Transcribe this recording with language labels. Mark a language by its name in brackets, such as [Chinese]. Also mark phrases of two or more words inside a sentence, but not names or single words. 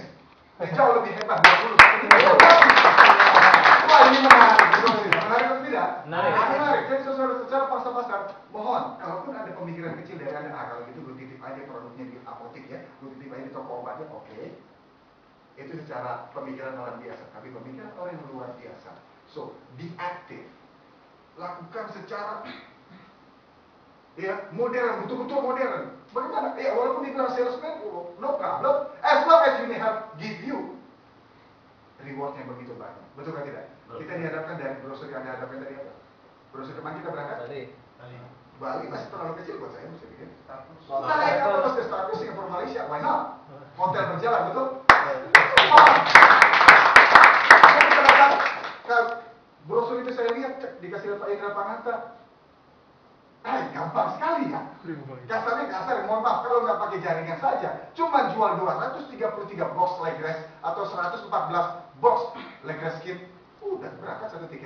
[Indonesian] Jauh lebih hebat 20. Wah, ini menarik. Menarik atau tidak? Menarik. Jadi secara pangsa pasar, mohon, kalaupun ada pemikiran kecil dari Anda, kalau gitu gue titip aja produknya di apotek ya, gue titip aja di toko obatnya, oke. Itu secara pemikiran orang biasa, tapi pemikiran orang yang luar biasa. [English] So, be active. [Indonesian] Lakukan secara modern, betul-betul modern. Bagaimana? Walaupun dibilang salesman, [English] no problem. As long as Unihealth give you reward [Indonesian] yang begitu banyak. Betul kan tidak? Kita dihadapkan dari brosur yang Anda hadapkan tadi apa? Brosur kemana kita berangkat? Bali masih terlalu kecil buat saya, mesti bikin. Naik atas ke status Singapura Malaysia, [English] why not? [Indonesian] Hotel berjalan, betul? Brosur itu saya lihat dikasih Pak Indra Pananta. Gampang sekali ya. Kasarnya kasar, mohon maaf kalau nggak pakai jaringan saja. Cuma jual 233 box Legres atau 114 box Legres Skin, udah berangkat satu tiket.